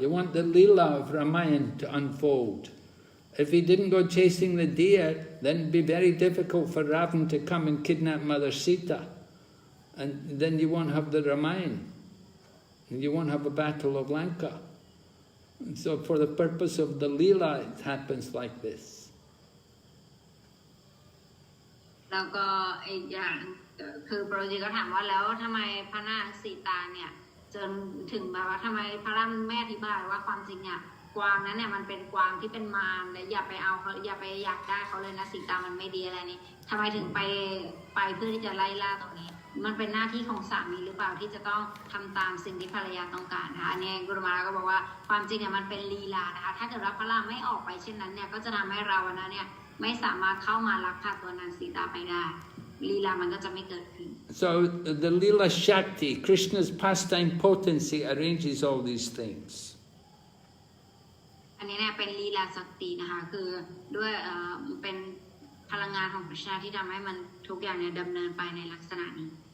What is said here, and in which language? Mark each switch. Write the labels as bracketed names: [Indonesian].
[English] You want the Leela of Ramayana to unfold. If he didn't go chasing the deer, then it'd be very difficult for Ravan to come and kidnap Mother Sita. And then you won't have the Ramayana. And you won't have a battle of Lanka. And so for the purpose of the Leela, it happens like this. [Thai] แล้วก็อีกอย่างคือโปรจีก็ถามว่าแล้วทำไมพระนางสีตาเนี่ยจนถึงแบบว่าทำไมพระรามแม่อธิบายว่าความจริงเนี่ยกวางนั้นเนี่ยมันเป็นกวางที่เป็นมารและอย่าไปเอาเขาอย่าไปอยากได้เขาเลยนะสีตามันไม่ดีอะไรนี่ทำไมถึงไป เพื่อที่จะไล่ล่าตรงนี้มันเป็นหน้าที่ของสามีหรือเปล่าที่จะต้องทำตามสิ่งที่ภรรยาต้องการนะคะอันนี้กุรุมาก็บอกว่าความจริงเนี่ยมันเป็นลีลานะคะถ้าเกิดว่าพระรามไม่ออกไปเช่นนั้นเนี่ยก็จะทำให้เรานะเนี่ยไม่สามารถเข้ามาลักพาตัวนางสีตาไปได้ลีลามันก็จะไม่เกิดขึ้น [English] So the Leela Shakti, Krishna's pastime potency, arranges all these things. [Thai] อันนี้เนี่ยเป็นลีลาศักดิ์นะคะคือด้วยเป็นพลังงานของพระชาที่ทำให้มันทุกอย่างเนี่ยดำเนินไปในลักษณะนี้